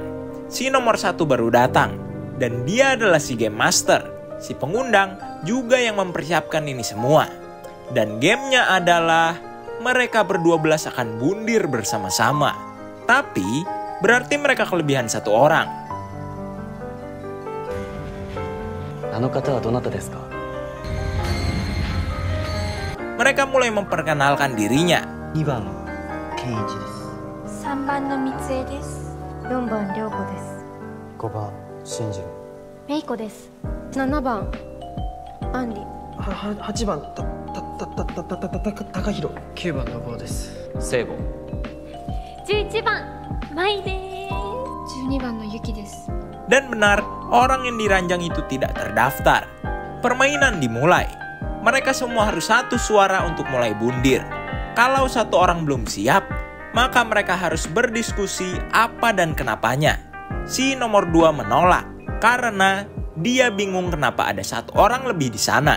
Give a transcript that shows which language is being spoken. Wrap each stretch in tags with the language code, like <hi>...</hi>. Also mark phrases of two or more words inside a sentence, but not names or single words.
<id>Si nomor 1 baru datang, dan dia adalah si Game Master, si pengundang juga yang mempersiapkan ini semua. Dan gamenya adalah mereka berdua akan bundir bersama-sama. Tapi berarti mereka kelebihan satu orang.</id> <ja>あの方はどなたですか？</ja> <id>Mereka mulai memperkenalkan dirinya.</id> <ja>2 番健一です。 3番の三江です。 4番涼子です。 5番進次郎。メイコです。7番アンリ。 8番高弘。 9番の坊です。聖母。 11番マイです。 12番のユキです。</ja> <id>Dan benar, orang yang diranjang itu tidak terdaftar. Permainan dimulai. Mereka semua harus satu suara untuk mulai bundir. Kalau satu orang belum siap, maka mereka harus berdiskusi apa dan kenapanya. Si nomor 2 menolak karena dia bingung kenapa ada satu orang lebih di sana.</id>